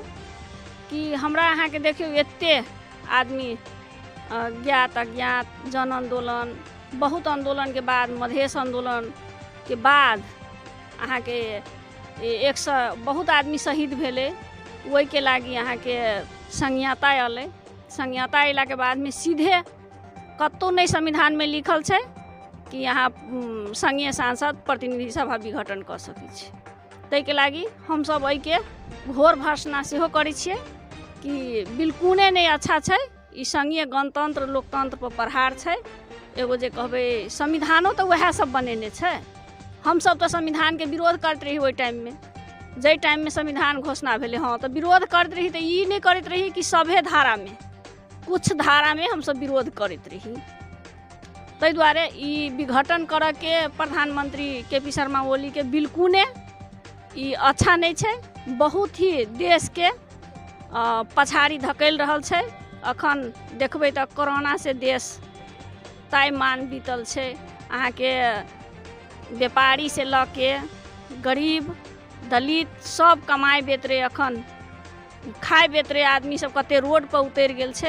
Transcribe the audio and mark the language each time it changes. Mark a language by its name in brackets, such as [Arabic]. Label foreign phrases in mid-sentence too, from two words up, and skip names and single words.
[Maithili] कि हमरा अहाँ के देखियो एते आदमी ज्ञात अज्ञात जन आंदोलन, बहुत आंदोलन के बाद, मधेश आंदोलन के बाद अहाँ के 100 बहुत आदमी शहीद भेले, वही के लागी अहाँ के संहिता अलै। संहिता अला के बाद में सीधे कतौ नहीं संविधान में लिखल छै कि यहाँ संघीय सांसद प्रतिनिधि सभा विघटन कर सकै छै। तै के लागी हम सब एहि के घोर भर्त्सना सेहो करै छियै कि बिल्कुले नहीं अच्छा छै। ई संघीय गणतंत्र लोकतंत्र पर प्रहार छै। एगो जे कहबै संविधानो तो वह सब बनेने छै। हम सब तो संविधान के विरोध करते रही ओहि टाइम में, जै टाइम में संविधान घोषणा भेले, हाँ तो विरोध करते रही। तो ई नहीं करते रही कि सभे धारा में, कुछ धारा में हम सब विरोध करते रही। तै दुआरे ई विघटन कर के प्रधानमंत्री केपी शर्मा ओली के बिल्कुले ई अच्छा नहीं छै। बहुत ही देश के पछाड़ी धकेल रहल छै। अखन देखबै तो कोरोना से देश ताइमान बीतल छै। अहाँ के व्यापारी से ल के गरीब दलित सब कमाए बेच रहे, अखन खाए बेच रहे आदमी सब कते रोड पर उतर गेल छै।